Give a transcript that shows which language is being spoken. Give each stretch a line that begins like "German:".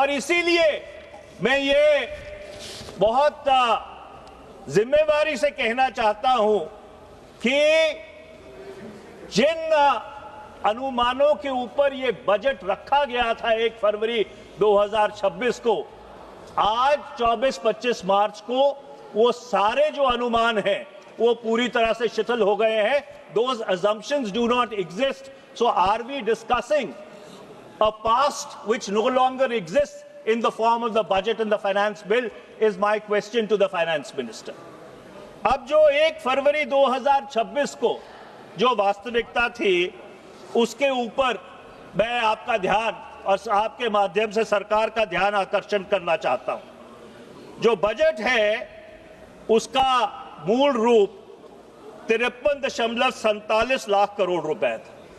Hindi: और इसीलिए मैं ये बहुत जिम्मेवारी से कहना चाहता हूं कि जिन अनुमानों के ऊपर ये बजट रखा गया था 1 फरवरी 2026 को, आज 24-25 मार्च को वो सारे जो अनुमान हैं वो पूरी तरह से शिथिल हो गए हैं।
English: Those assumptions do not exist. So are we discussing a past which no longer exists in the form of the budget and the finance bill is my question to the finance minister.
Hindi: अब जो 1 फरवरी 2026 को जो वास्तविकता थी उसके ऊपर मैं आपका ध्यान और आपके माध्यम से सरकार का ध्यान आकर्षण करना चाहता हूं। जो बजट है उसका मूल रूप 53.47 लाख करोड़ रुपए था।